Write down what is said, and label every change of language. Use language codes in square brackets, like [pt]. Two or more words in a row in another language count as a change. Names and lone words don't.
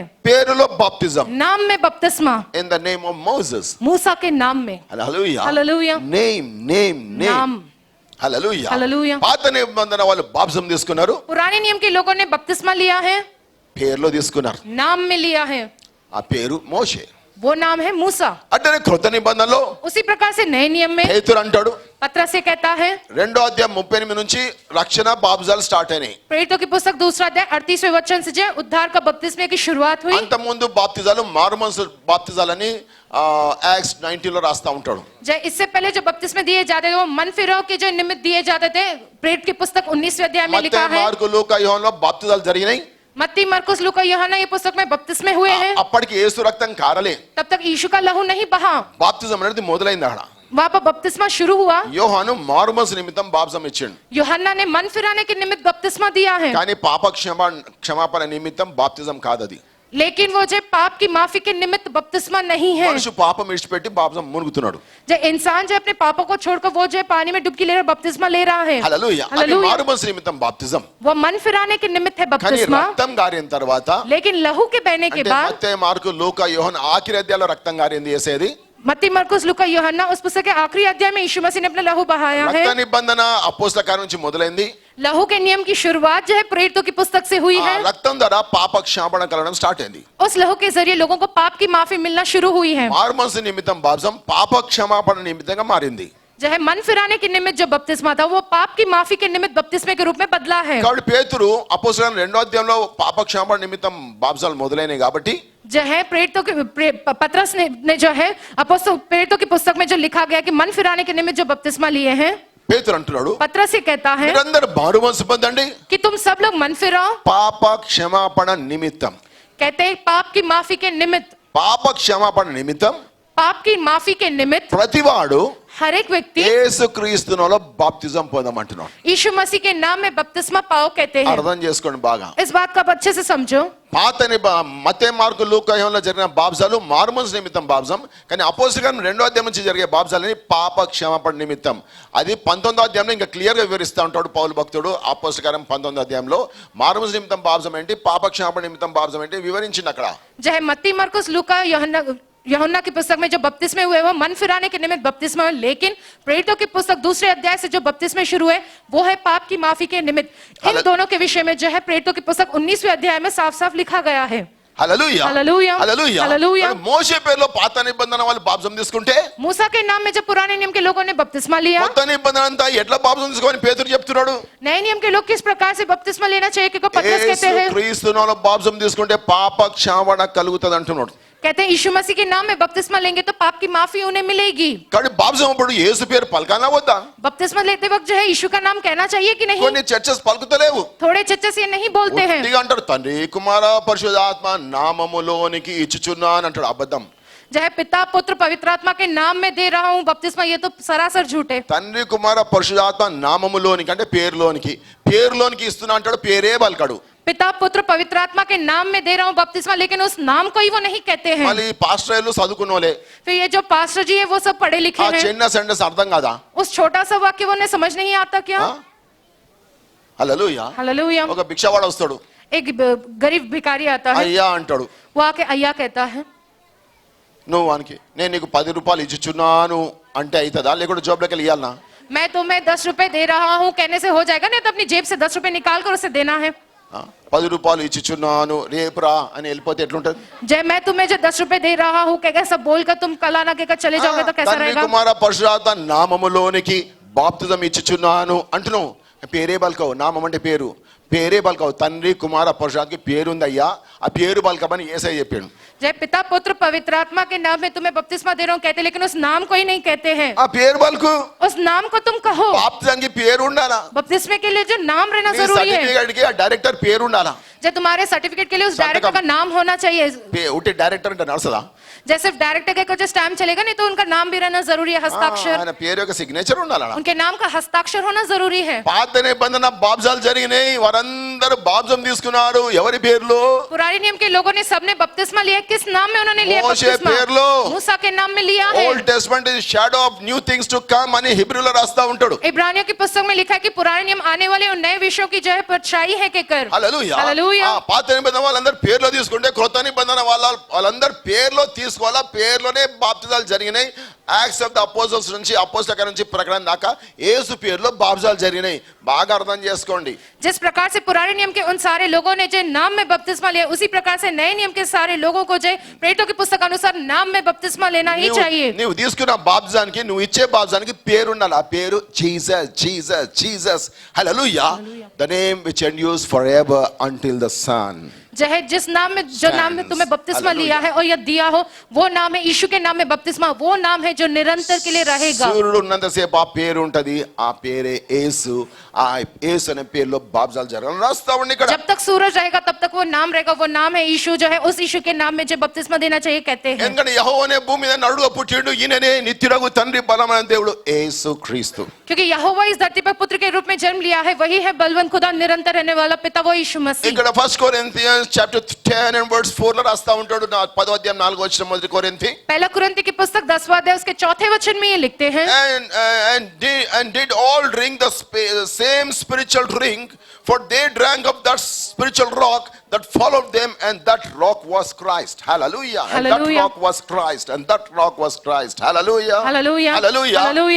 [te] పేరులో బాప్తిజం [hi] नाम में बपतिस्मा [en] in the name of Moses [hi] मूसा के नाम में [te] హల్లెలూయా [hi] हालेलुया [te] నేమ్ [hi] नाम [te] హల్లెలూయా [hi] हालेलुया [te] పాత నిబంధన వాళ్ళు బాప్తిజం తీసుకున్నారు [hi] पुराने नियम के लोगों ने बपतिस्मा लिया है [te] పేరులో తీసుకున్నారు [hi] नाम में लिया है [te] ఆ పేరు మోషే [hi] वो नाम है मूसा [te] అంటే కృత నిబంధనలో [hi] उसी प्रकार से नए नियम में [te] పేతురు అంటాడు [hi] पत्रस से कहता है, [te] 2వ అధ్యాయం 38 నుంచి రక్షణ బాప్తిజాలు స్టార్ట్ అయినాయి. [hi] प्रेरितों की पुस्तक 2 अध्याय 38वें वचन से जो उद्धार का बपतिस्मे की शुरुआत हुई। [te] అంత ముందు బాప్తిజాలు మారుమనసు బాప్తిజాలని యాక్ట్స్ 19 లో రాస్తా ఉంటాడు. [hi] जय इससे पहले जो बपतिस्मे दिए जाते थे वो मन फिराव के जो निमित्त दिए जाते थे, प्रेरित की पुस्तक 19वें अध्याय में लिखा [te] మత్తయి [hi] है। [te] మార్కు లూకా యోహానులో బాప్తిజాలు జరిగినాయి. [hi] मत्ती मरकुस लूका यूहन्ना ये पुस्तक में बपतिस्मे हुए हैं। [te] అప్పటికి యేసు రక్తం కారలే. [hi] तब तक यीशु का लहू नहीं बहा, [te] బాప్తిజం అనేది మొదలైంది అక్కడ. [hi] वहां पर बपतिस्मा शुरू हुआ। [te] యోహాను మారుమనసు నిమిత్తం బాప్తిజం ఇచ్చిండు. [hi] यूहन्ना ने मन फिराने के निमित्त बपतिस्मा दिया है, [te] కానీ పాప క్షమాపణ నిమిత్తం బాప్తిజం కాదది. [hi] लेकिन वो जो पाप की माफी के निमित्त बपतिस्मा नहीं है। [te] మనిషి పాపం విడిచిపెట్టి బాప్తిజం మునుగుతున్నాడు. [hi] जो इंसान जो अपने पापों को छोड़कर वो जो पानी में डुबकी ले रहा बपतिस्मा ले रहा है, [te] హల్లెలూయా. అది [hi] हालेलुया। [te] మారుమనసు నిమిత్తం బాప్తిజం. [hi] वो मन फिराने के निमित्त है [te] కానీ [hi] बपतिस्मा, [te] రక్తం గారిన తర్వాత [hi] लेकिन लहू के बहने के [te] అంటే [hi] बाद [te] మత్తయి మార్కు లూకా యోహాను ఆఖరి అధ్యాయంలో రక్తం గారింది చేసేది. [hi] मत्ती मरकुस लूका यूहन्ना उस पुस्तक के आखिरी अध्याय में यीशु मसीह ने अपना लहू बहाया है। [te] రక్త నిబంధన అపోస్తల కార్యం నుంచి మొదలైంది. [hi] लहू के नियम की शुरुआत जो है प्रेरितों की पुस्तक से हुई [te] ఆ [hi] है। [te] రక్తం ద్వారా పాప క్షమాపణ కలగడం స్టార్ట్ అయింది. [hi] उस लहू के जरिए लोगों को पाप की माफी मिलना शुरू हुई है। [te] మారుమనసు నిమిత్తం బాప్తిజం పాప క్షమాపణ నిమిత్తంగా మారింది. [hi] जो है मन फिराने के निमित्त जो बपतिस्मा था वो पाप की माफी के निमित्त बपतिस्मे के रूप में बदला है। [te] కాబట్టి పేతురు అపోస్తల 2వ అధ్యాయంలో పాప క్షమాపణ నిమిత్తం బాప్తిజాలు మొదలైనవి కాబట్టి [hi] जो है प्रेरितों के पतरस ने जो है अपोस्तल प्रेरितों की पुस्तक में जो लिखा गया कि मन फिराने के निमित्त जो बपतिस्मा लिए हैं, [te] పేతురు అంటున్నాడు [hi] पतरस ये कहता है [te] మీరందరూ మారుమనసు పొందండి [hi] कि तुम सब लोग मन फिराओ, [te] పాప క్షమాపణ నిమిత్తం. [hi] कहते हैं पाप की माफी के निमित्त, [te] పాప క్షమాపణ నిమిత్తం [hi] पाप की माफी के निमित्त [te] ప్రతివాడు [hi] हर एक व्यक्ति [te] యేసుక్రీస్తులో బాప్తిజం పొందమంటున్నాడు. [hi] यीशु मसीह के नाम में बपतिस्मा पाओ कहते हैं। [te] అర్థం చేసుకోండి బాగా. [hi] इस बात को आप अच्छे से समझो। [te] పాత మత్తయి మార్కు లూకా యోహానులో జరిగిన బాప్తిజాలు మారుమనసు నిమిత్తం బాప్తిజం, కానీ అపోస్తల కార్యం 2వ అధ్యాయం నుంచి జరిగే బాప్తిజాలని పాప క్షమాపణ నిమిత్తం. అది 19వ అధ్యాయంలో ఇంకా క్లియర్ గా వివరిస్తూ ఉంటాడు పౌలు భక్తుడు. అపోస్తల కార్యం 19వ అధ్యాయంలో మారుమనసు నిమిత్తం బాప్తిజం ఏంటి, పాప క్షమాపణ నిమిత్తం బాప్తిజం ఏంటి వివరించింది అక్కడ. [hi] जो है मत्ती मरकुस लूका यूहन्ना की पुस्तक में जो बपतिस्मे हुए वो मन फिराने के निमित्त बपतिस्मा हुए, लेकिन प्रेरितों की पुस्तक 2 अध्याय से जो बपतिस्मे शुरू हुए वो है पाप की माफी के निमित्त। इन दोनों के विषय में जो है प्रेरितों की पुस्तक 19वें अध्याय में साफ साफ लिखा गया है। [te] హల్లెలూయా హల్లెలూయా. హల్లెలూయా. హల్లెలూయా. మోషే పేరులో పాత నిబంధన వాళ్ళు బాప్తిజం తీసుకుంటే [hi] मूसा के नाम में जब पुराने नियम के लोगों ने बपतिस्मा लिया, [te] కొత్త నిబంధన అంతా ఎట్లా బాప్తిజం తీసుకోమని పేతురు చెప్తున్నాడు. [hi] नए नियम के लोग किस प्रकार से बपतिस्मा लेना चाहिए कि पतरस कहते हैं, [te] యేసుక్రీస్తులో బాప్తిజం తీసుకుంటే పాప క్షమాపణ కలుగుతుంది అంటున్నాడు. [hi] कहते हैं यीशु मसीह के नाम में बपतिस्मा लेंगे तो पाप की माफी उन्हें मिलेगी। [te] కాబట్టి బాప్తిజం అప్పుడు యేసు పేరు పలకాలా వద్దా? [hi] बपतिस्मा लेते वक्त जो है यीशु का नाम कहना चाहिए कि नहीं? [te] కొన్ని చర్చెస్ పలుకుతలేవు. [hi] थोड़े चर्चेस ये नहीं बोलते हैं। [te] ఉట్టిగా అంటారు తండ్రి కుమార పరిశుద్ధాత్మ నామములోనికి ఇచ్చుచున్నా అని అంటాడు. అబద్ధం. [hi] जो है पिता पुत्र पवित्र आत्मा के नाम में दे रहा हूँ बपतिस्मा, ये तो सरासर झूठ है। [te] తండ్రి కుమార పరిశుద్ధాత్మ నామములోనికి అంటే పేరులోనికి ఇస్తున్నా అంటాడు, పేరే పలకడు. [hi] पिता पुत्र पवित्र आत्मा के नाम में दे रहा हूँ बपतिस्मा, लेकिन उस नाम को ही वो नहीं कहते हैं। [te] మళ్ళీ పాస్టర్లు చదువుకున్నోలే [hi] फिर ये जो पास्टर जी है वो सब पढ़े लिखे [te] ఆ [hi] हैं। [te] చిన్న సెంటెన్స్ అర్థం కాదా? [hi] उस छोटा सा वाक्य वो उन्हें समझ नहीं आता क्या? [te] హల్లెలూయా. [hi] हालेलुया। [te] ఒక భిక్షవాడు వస్తాడు, [hi] एक गरीब भिखारी आता है, [te] అయ్యా అంటాడు. [hi] वो आके अय्या कहता है, [te] నువ్వు వానికి నేను నీకు 10 రూపాయలు ఇచ్చుచున్నాను అంటే అవుతుందా, లేకుంటే జోబులోకి వెళ్ళి ఇవ్వాలనా? [hi] मैं तुम्हें 10 रुपए दे रहा हूँ कहने से हो जाएगा? नहीं तो अपनी जेब से 10 रुपए निकाल कर उसे देना है। [te] 10 రూపాయలు ఇచ్చుచున్నాను రేపు రా అని వెళ్ళిపోతే ఎట్లుంటది? [hi] जय मैं तुम्हें जो 10 रुपए दे रहा हूँ कहकर सब बोलकर तुम कल आना कहकर चले जाओगे तो कैसा [te] తండ్రి [hi] रहेगा? [te] కుమార పరిశుద్ధాత్మ నామములోనికి బాప్తిజం ఇచ్చుచున్నాను అంటున్నావు. పేరే బల్కవు, నామం అంటే పేరే బల్కవు. తండ్రి కుమార పరిశుద్ధాత్మకి పేరుంది అయ్యా, ఆ పేరు బల్కమని యేసయ్య చెప్పాడు. [hi] जय पिता पुत्र पवित्र आत्मा के नाम में तुम्हें बपतिस्मा दे रहा हूँ कहते, लेकिन उस नाम को ही नहीं कहते हैं। [te] ఆ పేరు బల్కు. [hi] उस नाम को तुम कहो। [te] బాప్తిజానికి పేరు ఉండాలా? [hi] बपतिस्मे के लिए जो नाम रहना [te] నీ [hi] जरूरी है। [te] సర్టిఫికేట్ కి ఆ డైరెక్టర్ పేరు ఉండాలా? [hi] जब तुम्हारे सर्टिफिकेट के लिए उस डायरेक्टर का नाम होना चाहिए। [te] ఉట్టి డైరెక్టర్ అంటే నడుస్తుందా? [hi] जैसे डायरेक्टर का कुछ स्टैम्प चलेगा नहीं तो उनका नाम भी रहना जरूरी है, हस्ताक्षर। [te] ఆయన పేరు యొక్క సిగ్నేచర్ ఉండాలా? [hi] उनके नाम का हस्ताक्षर होना जरूरी है। [te] పాత నిబంధన బాప్తిజాలు జరిగినాయి, వారందరూ బాప్తిజం తీసుకున్నారు. ఎవరి పేర్లో? [hi] पुराने नियम के लोगों ने सबने बपतिस्मा लिया, किस नाम में उन्होंने लिया [te] మోషే [hi] बपतिस्मा? [te] పేర్లో. [hi] मूसा के नाम में लिया है। [en] Old Testament is shadow of new things to come [te] అని హిబ్రూలో రాస్తా ఉంటాడు. [hi] इब्रानियों की पुस्तक में लिखा है कि पुराने नियम आने वाले उन नए विषयों की जो है परछाई है के कर। [te] హల్లెలూయా. [hi] हालेलुया। [te] పాత నిబంధన వాళ్ళందరూ పేర్లో తీసుకుంటే క్రొత్త నిబంధన వాళ్ళందరూ పేర్లో తీసుకోవాలా. పేర్లోనే బాప్తిజాలు జరిగినాయి. యాక్ట్స్ ఆఫ్ ద అపోజిల్స్ నుంచి అపోస్తల నుంచి ప్రకటన దాకా యేసు పేరులో బాప్తిజాలు జరిగినాయి. బాగా అర్థం చేసుకోండి. [hi] जिस प्रकार से पुराने नियम के उन सारे लोगों ने जो नाम में बपतिस्मा लिया, उसी प्रकार से नए नियम के सारे लोगों को जो प्रेरितों की पुस्तक अनुसार नाम में बपतिस्मा लेना ही चाहिए. [te] నువ్వు తీసుకున్న బాప్తిజానికి నువ్వు ఇచ్చే బాప్తిజానికి పేరు ఉండాలి. ఆ పేరు జీసస్ జీసస్ జీసస్. హల్లెలూయా. [en] the name which endures forever until the sun. [hi] चाहे जिस नाम में जो नाम में तुम्हें बपतिस्मा लिया है और या दिया हो, वो नाम है यीशु के नाम में बपतिस्मा, वो नाम है जो निरंतर के लिए रहेगा. [te] సూర్యుడు ఉన్నంతసేపు ఆ పేరు ఉంటది. ఆ పేరే యేసు. ఆ యేసు అనే పేరులో బాప్తిజాలు జరగాలని రాస్తా ఉంది ఇక్కడ. [hi] जब तक सूरज रहेगा तब तक वो नाम रहेगा. वो नाम है यीशु, जो है उस यीशु के नाम में जो बपतिस्मा देना चाहिए कहते हैं. [te] ఎందుకంటే యెహోవా అనే భూమి మీద నడుగా పుట్టిండు. ఈయననే నిత్యుడగు తండ్రి బలమైన దేవుడు యేసు క్రీస్తు. [hi] क्योंकि यहोवा इस धरती पर पुत्र के रूप में जन्म लिया है, वही है बलवंत खुदा, निरंतर रहने वाला पिता, वो यीशु मसीह. [te] ఇక్కడ 1 కొరింథియన్స్ [en] chapter 10 and verse 4 [te] లో రాస్తా ఉంటాడు. 10వ అధ్యాయం 4వ వచనం మొదటి కొరింథీ. [hi] पहला कुरिन्थी की पुस्तक 10वां अध्याय उसके चौथे वचन में ये लिखते हैं, [en] and did all drink the same spiritual drink, for they drank of that spiritual rock that followed them, and that rock was Christ. Hallelujah. And that Hallelujah. rock was Christ, and that rock was Christ. Hallelujah. Hallelujah. Hallelujah. Hallelujah.